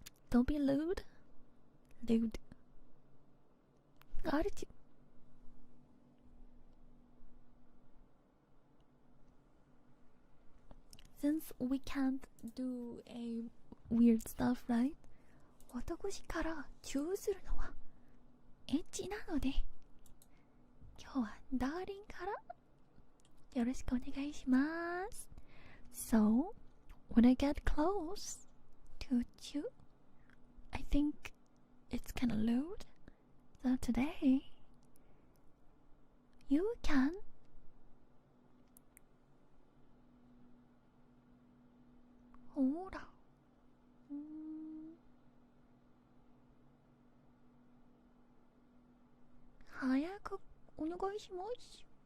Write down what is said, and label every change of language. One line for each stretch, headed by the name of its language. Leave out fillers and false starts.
English: Don't be lewd. Lewd. Got it. Since we can't do a weird stuff, right?
Japanese: 私からチューするのはエッチなので、今日はダーリンからよろしくお願いします。
English: So, when I get close to you, I think it's kind of lewd. So today, you can
Japanese: ほら早くお願いします。